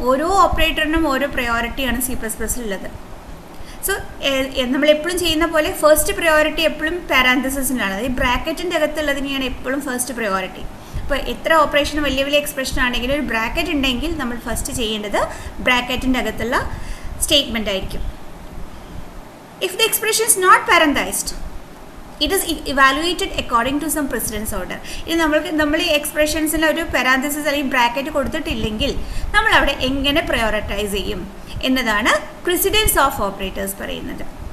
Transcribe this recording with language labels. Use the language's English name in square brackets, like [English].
[Malayalam] ഓരോ ഓപ്പറേറ്ററിനും ഓരോ പ്രയോറിറ്റിയാണ് C++ ഉള്ളത്. സോ നമ്മളെപ്പോഴും ചെയ്യുന്ന പോലെ ഫസ്റ്റ് പ്രയോറിറ്റി എപ്പോഴും പാരാന്തസിസിലാണ്, അതായത് ബ്രാക്കറ്റിൻ്റെ അകത്തുള്ളതിനെയാണ് എപ്പോഴും ഫസ്റ്റ് പ്രയോറിറ്റി. ഇപ്പോൾ എത്ര ഓപ്പറേഷൻ വലിയ വലിയ എക്സ്പ്രഷൻ ആണെങ്കിലും ഒരു ബ്രാക്കറ്റ് ഉണ്ടെങ്കിൽ നമ്മൾ ഫസ്റ്റ് ചെയ്യേണ്ടത് ബ്രാക്കറ്റിൻ്റെ അകത്തുള്ള സ്റ്റേറ്റ്മെൻ്റ് ആയിരിക്കും. [English] If the expression is not parenthized, it is evaluated according to some precedence order. [Malayalam] ഇത് നമ്മൾ ഈ എക്സ്പ്രഷൻസിൽ ഒരു പാരാന്തസിസ് അല്ലെങ്കിൽ ബ്രാക്കറ്റ് കൊടുത്തിട്ടില്ലെങ്കിൽ നമ്മൾ അവിടെ എങ്ങനെ പ്രയോറിറ്റൈസ് ചെയ്യും എന്നതാണ് പ്രിസിഡൻസ് ഓഫ് ഓപ്പറേറ്റേഴ്സ് പറയുന്നത്.